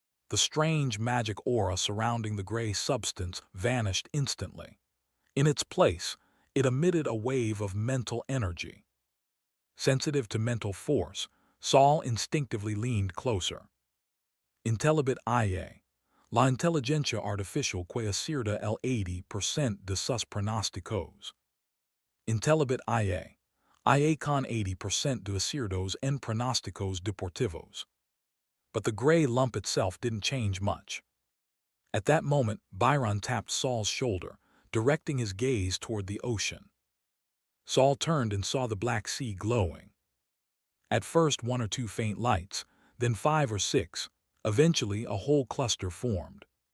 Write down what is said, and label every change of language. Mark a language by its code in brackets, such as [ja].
[en] The strange magic aura surrounding the gray substance vanished instantly. In its place, it emitted a wave of mental energy. Sensitive to mental force, Saul instinctively leaned closer. [es] Intelibet IA. La inteligencia artificial que acierta el 80% de sus pronósticos. Intelibet IA. IA con 80% de aciertos en pronósticos deportivos. [en] But the gray lump itself didn't change much. At that moment, Byron tapped Saul's shoulder, directing his gaze toward the ocean. Saul turned and saw the Black Sea glowing. At first 1 or 2 faint lights, then 5 or 6, eventually a whole cluster formed.